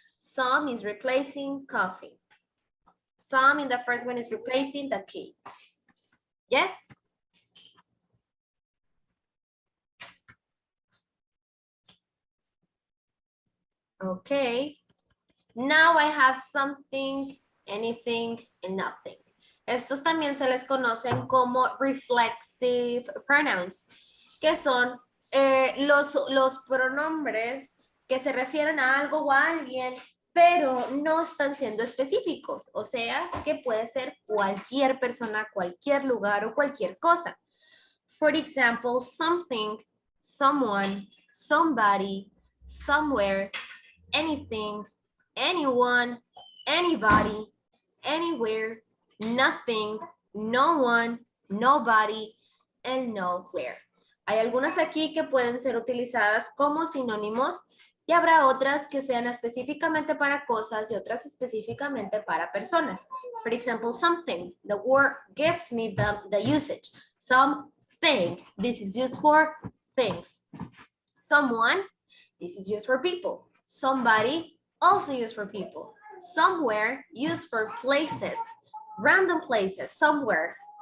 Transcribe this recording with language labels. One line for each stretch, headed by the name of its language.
English: Some is replacing coffee. Some in the first one is replacing the key. Yes? Okay. Now I have something, anything, and nothing.
Spanish: Estos también se les conocen como reflexive pronouns, que son los pronombres que se refieren a algo o a alguien, pero no están siendo específicos. O sea, que puede ser cualquier persona, cualquier lugar o cualquier cosa.
English: For example, something, someone, somebody, somewhere, anything, anyone, anybody, anywhere, nothing, no one, nobody, and nowhere.
Spanish: Hay algunas aquí que pueden ser utilizadas como sinónimos y habrá otras que sean específicamente para cosas y otras específicamente para personas.
English: For example, something, the word gives me the usage. Something, this is used for things. Someone, this is used for people. Somebody, also used for people. Somewhere, used for places. Random places, somewhere.